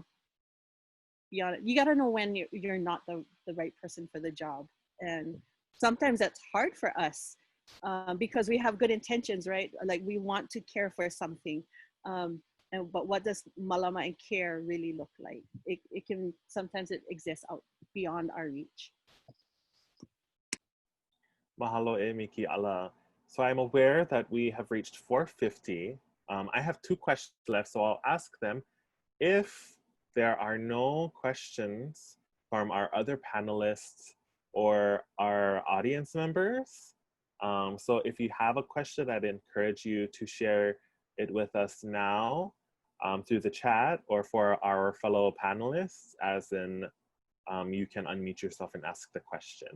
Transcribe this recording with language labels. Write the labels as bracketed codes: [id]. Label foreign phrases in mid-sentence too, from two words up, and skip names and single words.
[en] You got to know when you're not the right person for the job. And sometimes that's hard for us because we have good intentions, right? Like we want to care for something. But what does malama and care really look like? It can, sometimes it exists out beyond our reach. [haw] Mahalo e Mikiala. [en] So I'm aware that we have reached 4:50. I have 2 questions left, so I'll ask them. If there are no questions from our other panelists or our audience members, so if you have a question, I'd encourage you to share it with us now through the chat, or for our fellow panelists, as in you can unmute yourself and ask the question.